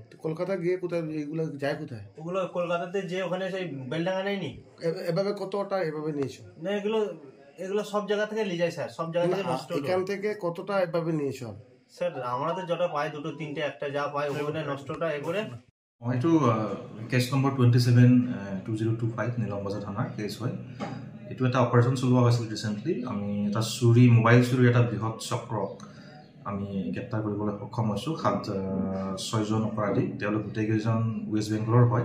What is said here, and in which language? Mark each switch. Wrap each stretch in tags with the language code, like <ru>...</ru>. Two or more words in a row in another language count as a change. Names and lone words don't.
<bn>কলকাতা গিয়ে কোথায় এগুলো যায়? কোথায় ওগুলো? কলকাতাতে যে ওখানে সেই বেলডাঙ্গা নেয়নি, এভাবে কতটা এভাবে নিয়েছো? না এগুলো সব জায়গা থেকে নিয়ে যায় স্যার, সব জায়গা থেকে নষ্ট। এখান থেকে কতটা এভাবে নিয়েছো? স্যার আমরা তো যটা পাই 2, 3টে একটা যা পাই ওখানে নষ্টটা এ করে।</bn> <as>এইটো কেছ নম্বৰ 27-2025 নিলামবাজাৰ থানাৰ কেছ হয়। এইটো এটা অপাৰেশ্যন চলোৱা হৈছিল ৰিচেণ্টলি। আমি এটা মোবাইল চুৰি এটা বৃহৎ চক্ৰক আমি গ্ৰেপ্তাৰ কৰিবলৈ সক্ষম হৈছোঁ। 6জন অপৰাধী, তেওঁলোক গোটেইকেইজন ৱেষ্ট বেংগলৰ হয়।</as>